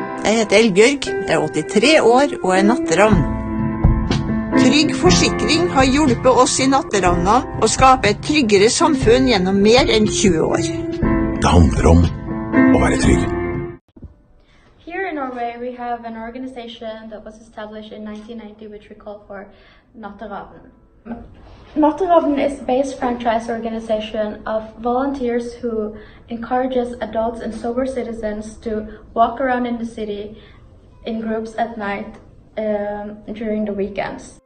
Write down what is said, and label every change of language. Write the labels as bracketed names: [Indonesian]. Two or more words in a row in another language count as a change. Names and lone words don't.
[Norwegian] Jeg heter Elbjørg, er 83 år og er natteravn. Trygg forsikring har hjulpet oss i natteravnene å skape et tryggere samfunn gjennom mer enn 20 år. Det handler om å være trygg. [English] Here in Norway we have an organization that was established in 1990 which we call for Natteravn. Natteravn is a base franchise organization of volunteers who encourages adults and sober citizens to walk around in the city in groups at night during the weekends.